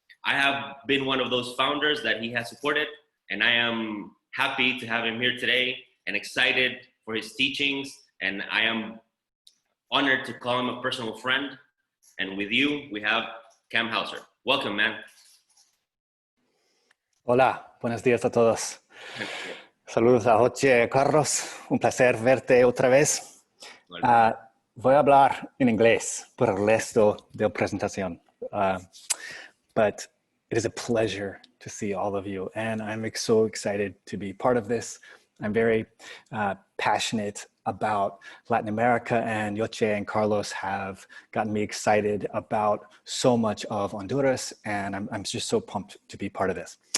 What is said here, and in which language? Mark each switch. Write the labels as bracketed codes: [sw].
[en] I have been one of those founders that he has supported, and I am happy to have him here today and excited for his teachings. And I am honored to call him a personal friend. And with you, we have Cam Hauser. Welcome, man. [es] Hola, buenos días a todos. Saludos a Joche, Carlos. Un placer verte otra vez. Voy a hablar en inglés por el resto de la presentación. [en] But it is a pleasure to see all of you, and I'm so excited to be part of this. I'm very passionate about Latin America, and Yoche and Carlos have gotten me excited about so much of Honduras, and I'm just so pumped to be part of this.